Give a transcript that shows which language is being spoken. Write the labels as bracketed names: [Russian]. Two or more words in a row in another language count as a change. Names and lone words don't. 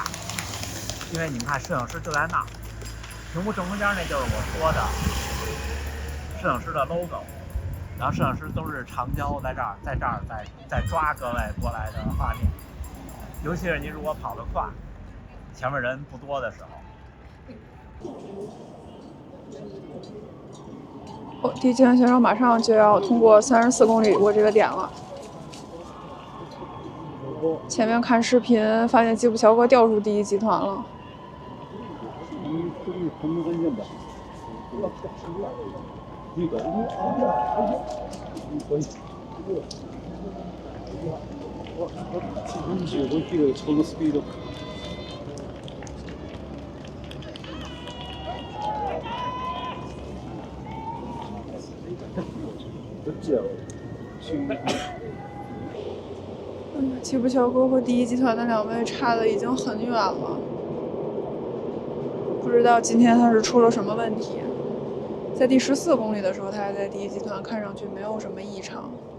[Chinese] 因为你们看，摄影师就在那儿，屏幕正中间那就是我说的摄影师的 logo， 然后摄影师都是长焦在这儿在抓各位过来的画面，尤其是您如果跑得快，前面人不多的时候。第1集团选手马上就要通过34公里过这个点了。前面看视频发现吉普乔格掉入第1集团了。 [Japanese] 35km超のスピード。どっちやろう？ [Chinese] 吉普乔格和第1集团的2位差的已经很远了，不知道今天他是出了什么问题。在第14公里的时候，他还在第1集团，看上去没有什么异常。